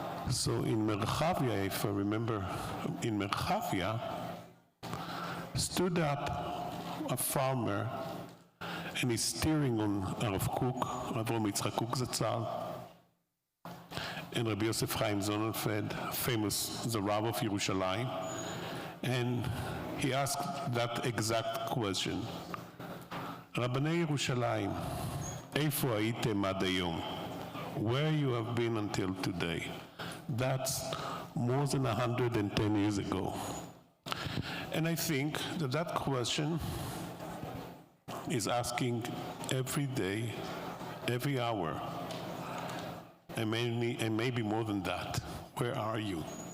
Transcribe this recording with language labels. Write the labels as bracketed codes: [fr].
[en] So in Merchavia, if I remember, in Merchavia, stood up a farmer and he's steering on Rav Kook, Avram Yitzchak Kook Zatzal, and Rabbi Yosef Chaim Sonnenfeld, famous, the Rav of Yerushalayim, and he asked that exact question. [he] רבני ירושלים, איפה הייתם עד היום? [en] Where you have been until today? That's more than 110 years ago. And I think that that question is asking every day, every hour, and maybe more than that. Where are you?